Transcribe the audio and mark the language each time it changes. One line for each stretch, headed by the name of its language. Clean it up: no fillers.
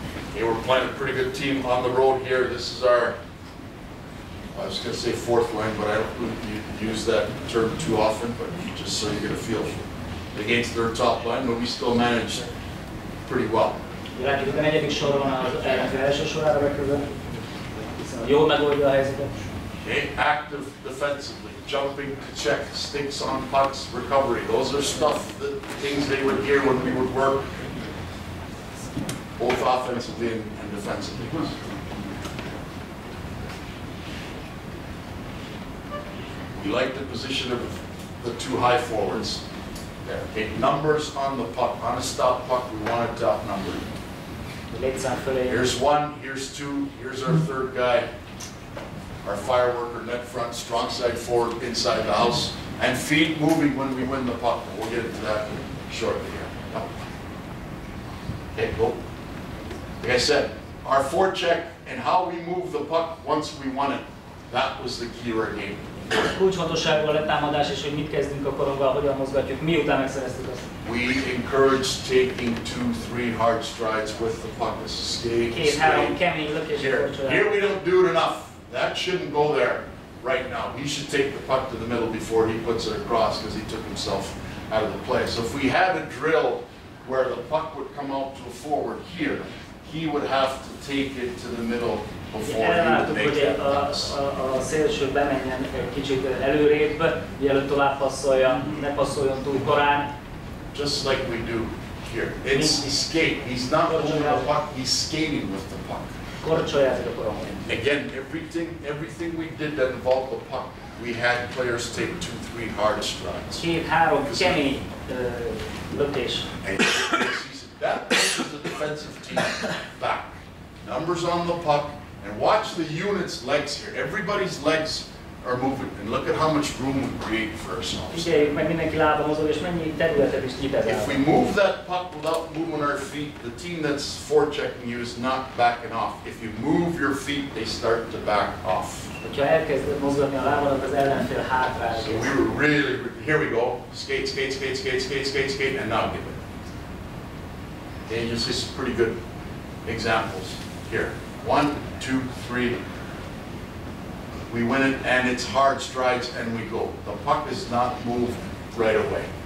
English: Okay, we're playing a pretty good team on the road here. This is our, I was going to say fourth line, but I don't use that term too often, but just so you get a feel against their top line, but we still managed pretty well.
Hungarian: Látjuk, a negyedik soron az ellenfél első sorára beküldve, hiszen jól megoldja a helyzetet.
English: Okay, active defensively, jumping to check, sticks on pucks, recovery. Those are stuff, things they would hear when we would work, both offensively and defensively. We like the position of the two high forwards. There. Okay, numbers on the puck. On a stop puck, we want it to outnumber. Here's one, here's two, here's our third guy. Our fireworker, net front, strong side forward, inside the house, and feet moving when we win the puck. We'll get into that shortly here. Okay, go. Like I said, our forecheck and how we move the puck once we won it, that was the key to our game.
Hungarian: Kulcsfontosságú a letámadás, és hogy mit kezdünk a koronggal, hogyan mozgatjuk, miután megszereztük azt.
English: We encourage taking 2-3 hard strides with the puck. This is skate.
Hungarian: Két-három kemény lökés.
English: Here we don't do it enough. That shouldn't go there right now. He should take the puck to the middle before he puts it across because he took himself out of the play. So if we had a drill where the puck would come out to a forward here, he would have to take it to the middle before he would make that pass.
Hungarian: A szélső bemenjen egy kicsit előrébb, mielőtt tovább passzoljon, ne passzoljon túl korán.
English: Just like we do here. It's skate. He's not moving the puck, he's skating with the puck.
Hungarian: Korcsolyázik a korongon.
English: Again, everything we did that involved the puck, we had players take 2-3 hard strides.
Hungarian: Két-három kemény lökés.
English: And that pushes the defensive team back. Numbers on the puck, and watch the unit's legs here. Everybody's legs are moving, and look at how much room we create for ourselves.
Hungarian: Figyeljük meg, mindenki lába mozog, és mennyi területet is nyit ez el.
English: If we move that puck without moving our feet, the team that's forechecking you is not backing off. If you move your feet, they start to back off.
Hungarian: Hogyha elkezded mozgatni a lábadat, az ellenfél hátrál.
English: So we were really, here we go. Skate, skate, skate, skate, skate, skate, skate, and now give it. Okay, you see some pretty good examples here. 1, 2, 3. We win it, and it's hard strides, and we go. The puck is not moved right away.